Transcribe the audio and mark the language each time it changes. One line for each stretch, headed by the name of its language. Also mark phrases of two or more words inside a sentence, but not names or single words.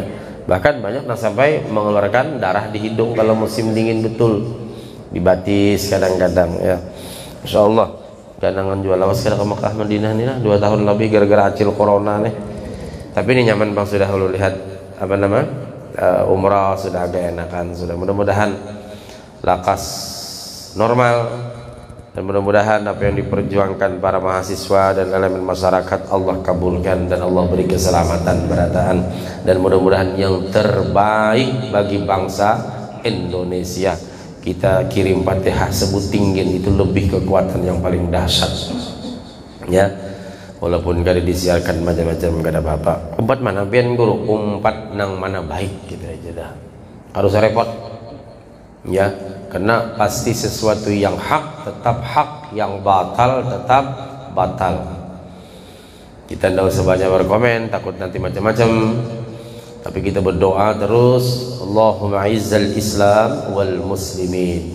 Indonesian: Bahkan banyak sampai mengeluarkan darah di hidung kalau musim dingin betul, dibatis kadang-kadang ya.
Arabic: Masya Allah,
Banjar: ganangan jual lawas ke Mekah Madinah nih lah 2 tahun lebih gara-gara acil corona nih.
Indonesian: Tapi ini nyaman bang, sudah lu lihat apa nama umrah sudah agak enakan, sudah mudah-mudahan lakas normal. Dan mudah-mudahan apa yang diperjuangkan para mahasiswa dan elemen masyarakat Allah kabulkan dan Allah beri keselamatan berataan, dan mudah-mudahan yang terbaik bagi bangsa Indonesia. Kita kirim Fatihah sebut tinggi itu lebih kekuatan yang paling dahsyat ya, walaupun kali disiarkan macam-macam gak ada apa-apa.
Banjar: Umpat mana pian guru, umpat nang mana baik gitu aja dah, harus repot ya.
Indonesian: karena pasti sesuatu yang hak tetap hak, yang batal tetap batal. Kita tidak usah banyak berkomen, takut nanti macam-macam, tapi kita berdoa terus,
Arabic: Allahumma izzal Islam wal muslimin.